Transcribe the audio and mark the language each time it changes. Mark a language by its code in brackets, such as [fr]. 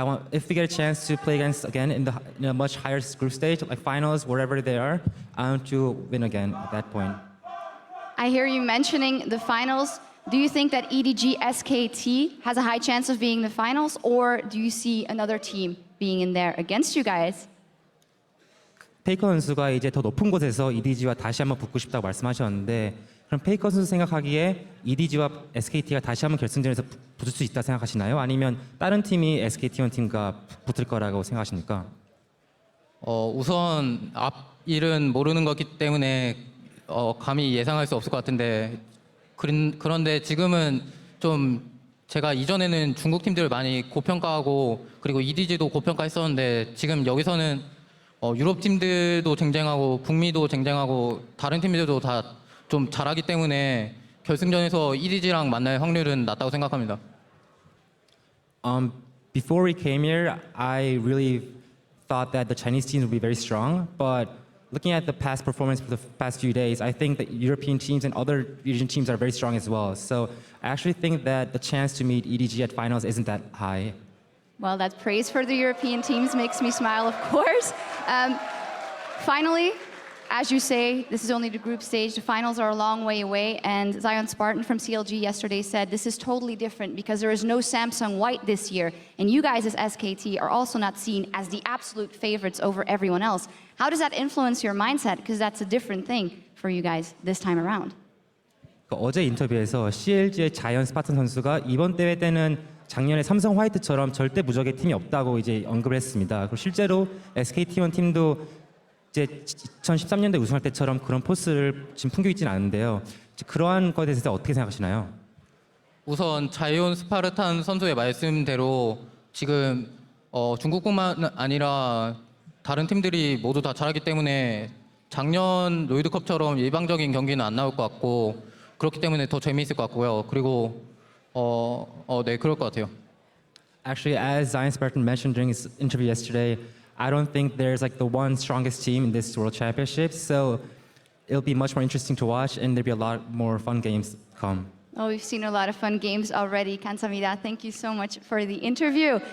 [en] if we get a chance to play against again in a much higher group stage, like finals, wherever they are, I want to win again at that point. I hear you mentioning the finals. Do you think that EDG SKT has a high chance of being the finals, or do you see another team being in there against you guys? [ko] 페이커 선수가 이제 더 높은 곳에서 EDG와 다시 한번 붙고 싶다고 말씀하셨는데 그럼 페이커 선수 생각하기에 EDG와 SKT가 다시 한번 결승전에서 붙을 수 있다 생각하시나요? 아니면 다른 팀이 SKT1 팀과 붙을 거라고 생각하십니까? 우선 앞일은 모르는 거기 때문에 감히 예상할 수 없을 것 같은데 그런데 지금은 좀 제가 이전에는 중국 팀들을 많이 고평가하고 그리고 EDG도 고평가했었는데 지금 여기서는 유럽 팀들도 쟁쟁하고 북미도 쟁쟁하고 다른 팀들도 다 좀 잘하기 때문에 결승전에서 EDG랑 만날 확률은 낮다고 생각합니다. [en] Before we came here, I really thought that the Chinese teams would be very strong, but looking at the past performance for the past few days, I think that European teams and other region teams are very strong as well. So I actually think that the chance to meet EDG at finals isn't that high. Well, that praise for the European teams makes me smile, of course. Finally, as you say, this is only the group stage. The finals are a long way away. And Zion Spartan from CLG yesterday said this is totally different because there is no Samsung White this year. And you guys as SKT are also not seen as the absolute favorites over everyone else. How does that influence your mindset? Because that's a different thing for you guys this time around. [ko] 어제 인터뷰에서 CLG의 자이언 스파탄 선수가 이번 대회 때는 작년에 삼성 화이트처럼 절대 무적의 팀이 없다고 이제 언급을 했습니다. 그리고 실제로 SKT1 팀도 이제 2013년대 우승할 때처럼 그런 포스를 지금 풍기고 있지는 않은데요. 그러한 것에 대해서 어떻게 생각하시나요? 우선 자이온 스파르탄 선수의 말씀대로 지금 중국뿐만 아니라 다른 팀들이 모두 다 잘하기 때문에 작년 롤드컵처럼 일방적인 경기는 안 나올 것 같고 그렇기 때문에 더 재미있을 것 같고요. 그리고 네, 그럴 것 같아요. [en] Actually, as Zion Spartan mentioned during his interview yesterday, I don't think there's like the one strongest team in this World Championship, so it'll be much more interesting to watch, and there'll be a lot more fun games to come. Oh, we've seen a lot of fun games already. [ko] Kansamida, [en] thank you so much for the interview.